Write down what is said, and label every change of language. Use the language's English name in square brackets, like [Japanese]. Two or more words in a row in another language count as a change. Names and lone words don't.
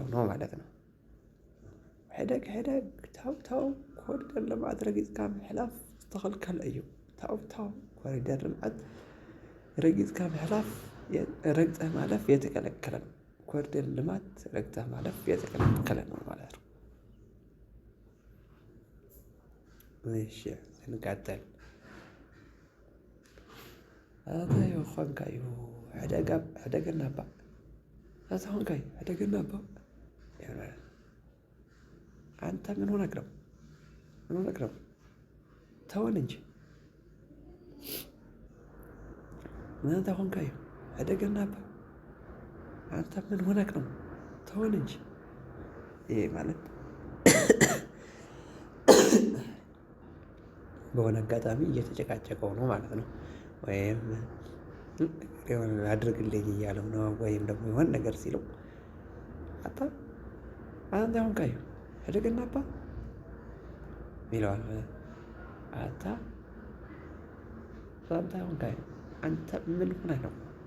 [Amharic] ነው ማለት ነው። [Tigrinya] ሕደግ ተው ኮሪደር ልምዓት ረጊፅካ ምሕላፍ ዝተኸልከለ እዩ። ተው ኮሪደር ልምዓት ረጊፅካ ምሕላፍ [Amharic] ረግጠህ ማለፍ የተከለከለ ነው። ኮሪደር ልማት ረግጠህ ማለፍ የተከለከለ ነው ማለት ነው። እሺ እንቀጥል። [Tigrinya] ኣታዮ ኾንካዮ ሕደገና እባ ኣታ ኾንካዮ ሕደገና እባ። [Amharic] አንተ ምን ሆነክ ነው? ተወን እንጂ አንተ [Tigrinya] ኾንካዮ ሕደገና እባ። [Amharic] አንተ ምን ሆነክ ነው? ተወን እንጂ። ይሄ ማለት በሆነ አጋጣሚ እየተጨቃጨቀው ነው ማለት ነው። ወይም የሆነ አድርግልኝ እያለው ነው። ወይም ደግሞ የሆነ ነገር ሲለው አንተ [Tigrinya] ሆንካዮ ሕደገና እባ [Amharic] ይለዋል። አንተ አንተ ምን ሆነህ ነው?